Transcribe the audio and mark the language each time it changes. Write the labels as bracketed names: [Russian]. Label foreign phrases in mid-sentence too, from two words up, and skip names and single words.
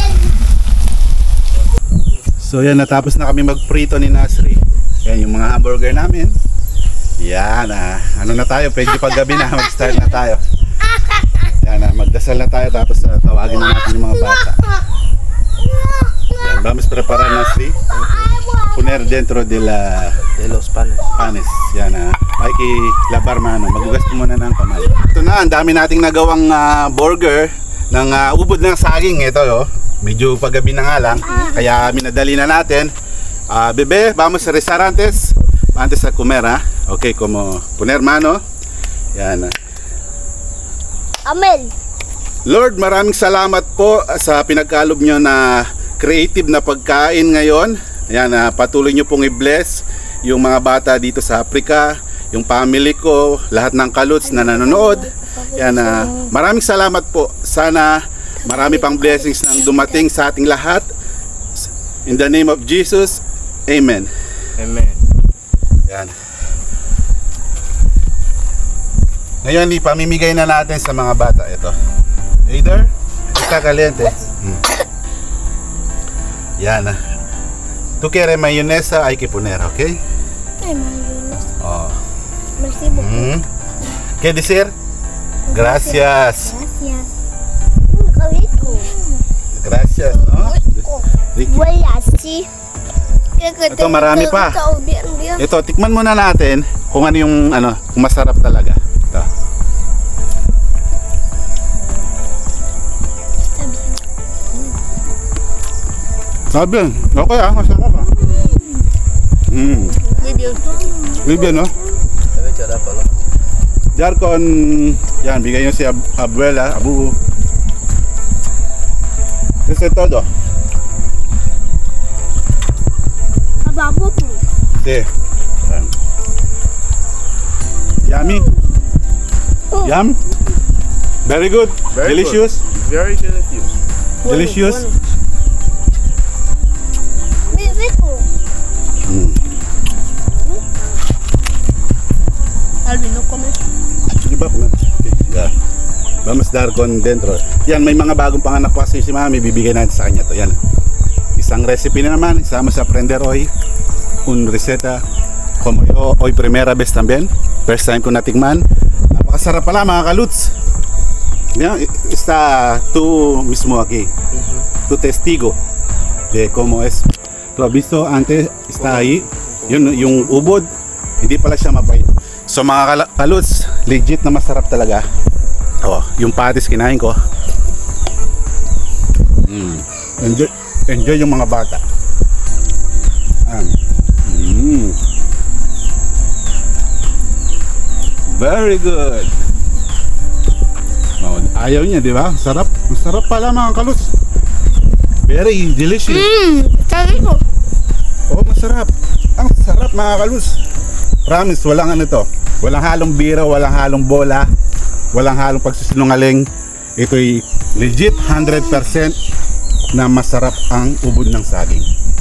[Filipino] So yan, natapos na kami magprito ni Nasri. Yan yung mga hamburger namin. Yan, ano na tayo? Medyo paggabi na. Mag-start na tayo. Yan, magdasal na tayo tapos tawagin na natin yung mga bata. Yan, [Spanish] vamos preparar Nasri. Poner dentro de los panes. Panes. Yan, hay que lavar mano. [Filipino] Magugas ko muna ng kamay. Ito na, ang dami nating nagawang burger ng ubod ng saging. Ito, oh. Medyo paggabi na nga lang. Kaya minadali na natin. [Spanish] Bebe, vamos a rezar antes a comer, ha? Okay, como poner mano. [Filipino] Yan. Amen. Lord, maraming salamat po sa pinagkalob nyo na creative na pagkain ngayon. Ayan, patuloy nyo pong i-bless yung mga bata dito sa Africa, yung family ko, lahat ng kaluts na nanonood. Ayan, maraming salamat po. Sana marami pang blessings na dumating sa ating lahat. [English] In the name of Jesus, Amen. Amen. [Filipino] Ayan. Ngayon, ipamimigay na natin sa mga bata ito. [Spanish] Either, está caliente. Yan. Tú quieres mayonesa, hay que poner, ¿ok? Ay, mayonesa. Oh. [French] Merci beaucoup. [Spanish] ¿Qué decir? Gracias. Gracias. Rico. Gracias, ¿no? Ricky. [Filipino] Wala si. Ito, marami pa. Ito, tikman muna natin kung ano yung kung masarap talaga. Ito. Sabi, okay masarap Libyan, no? [Spanish] Debe echar palo. Diar con, [Filipino] yan, bigay nyo si Abuela, Abu. [Spanish] Eso es todo. [Filipino] Ababo po. [Spanish] Sí. [English] Yummy. Yum. Very good. Very Delicious. Very delicious. Delicious. Bibiko. [Spanish] Alvin, no comes. [Filipino] Sige ba? [Spanish] Yeah. Vamos dar con dentro. [Filipino] Yan, may mga bagong panganak pa kasi si Mami. Bibigay natin sa kanya to. Yan. Isang recipe na naman. Isama sa [Spanish] aprender hoy. Un receta. Como yo hoy primera vez también. [English] First time [Filipino] ko natikman. Napakasarap pala mga kaluts. Yan, [Spanish] está tú mismo aquí. Tu testigo de cómo es. Lo visto antes, está ahí. [Filipino] Yun, yung ubod, hindi pala siya mapait. So mga kaluts, legit na masarap talaga. Oh, yung patis kinain ko. Enjoy yung mga bata. [English] Very good. [Filipino] Oh, ayaw niya, di ba? Sarap. Masarap pala mga kaluts. [English] Very delicious. [Filipino] Sabi ko. Oh, masarap. Ang sarap mga kaluts. Promise, walang ano to. Walang halong biro, walang halong bola, walang halong pagsisinungaling. Ito'y legit 100% na masarap ang ubod ng saging.